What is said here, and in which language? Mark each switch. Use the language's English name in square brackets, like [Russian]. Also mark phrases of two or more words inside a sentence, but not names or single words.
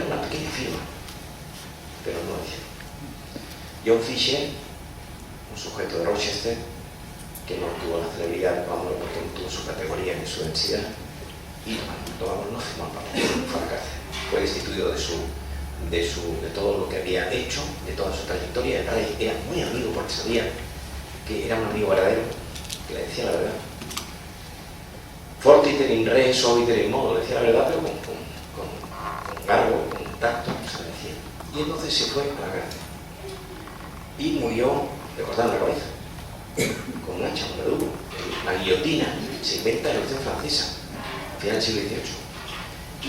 [Spanish] Era una pequeña firma, pero no lo hicieron. John Fisher, un sujeto de Rochester, que no tuvo la celebridad porque no tuvo su categoría ni su densidad, y Tomás no firmó el papel, fue a la cárcel. Fue destituido de todo lo que había hecho, de toda su trayectoria. El rey era muy amigo porque sabía que era un amigo verdadero, que le decía la verdad. [Latin] Fortiter in re, soliter in modo, [Spanish] le decía la verdad, pero con garbo, con tacto, se le decía. Y entonces se fue a la cárcel. Y murió, le cortaron la cabeza, con un hacha, un verdugo. La guillotina se inventa en la Revolución Francesa, a final del siglo XVIII.